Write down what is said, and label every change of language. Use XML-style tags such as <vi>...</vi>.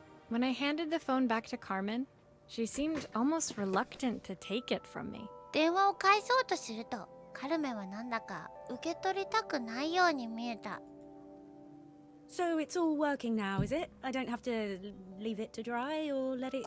<en>When I handed the phone back to Carmen, she seemed almost reluctant to take it from me.</en> <ja>電話を返そうとするとカルメンはなんだか受け取りたくないように見えた。</ja> <en>So it's all working now, is it? I don't have to leave it to dry or let it</en>